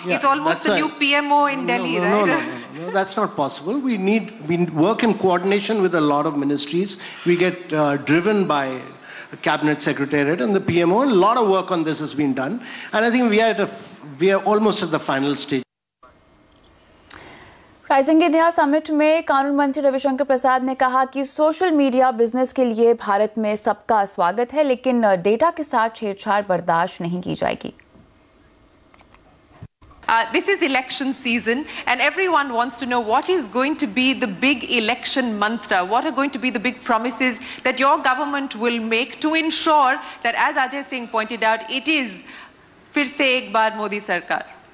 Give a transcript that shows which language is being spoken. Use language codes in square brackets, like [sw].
[en] It's almost the new PMO in Delhi, right? No, that's not possible. We work in coordination with a lot of ministries. We get driven by Cabinet Secretariat and the PMO. A lot of work on this has been done. And I think we are almost at the final stage. [hi] Rising India summit में कानून मंत्री रविशंकर प्रसाद ने कहा कि social media business के लिए भारत में सबका स्वागत है, लेकिन डेटा के साथ छेड़छाड़ बर्दाश्त नहीं की जाएगी. [en] This is election season, and everyone wants to know what is going to be the big election mantra. What are going to be the big promises that your government will make to ensure that, as Ajay Singh pointed out, it is [hi] Fir se ek baar Modi Sarkar.